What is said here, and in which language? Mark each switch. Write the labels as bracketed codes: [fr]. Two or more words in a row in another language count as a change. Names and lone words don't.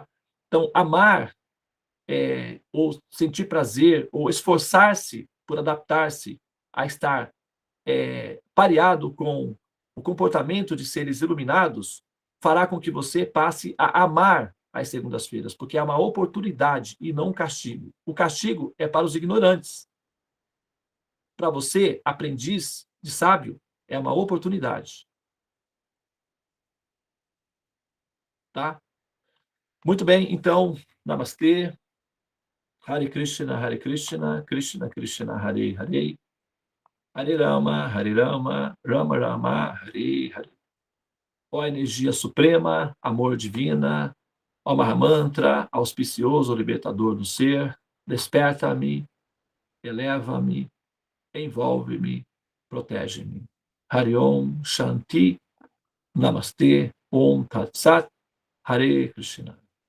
[pt] Então, amar, ou sentir prazer, ou esforçar-se por adaptar-se a estar pareado com o comportamento de seres iluminados, fará com que você passe a amar as segundas-feiras, porque é uma oportunidade e não um castigo. O castigo é para os ignorantes. Para você, aprendiz de sábio, é uma oportunidade. Tá? Muito bem, então, Namastê. [sa] हरे कृष्ण, कृष्ण कृष्ण, हरे हरे. हरे राम, राम राम, हरे हरे. [pt] Ó energia suprema, amor divina, ó Mahamantra, auspicioso, libertador do ser, desperta-me, eleva-me, envolve-me, protege-me. [sa] हरि ॐ शान्ति, नमस्ते, ॐ तत् सत्, हरे कृष्ण.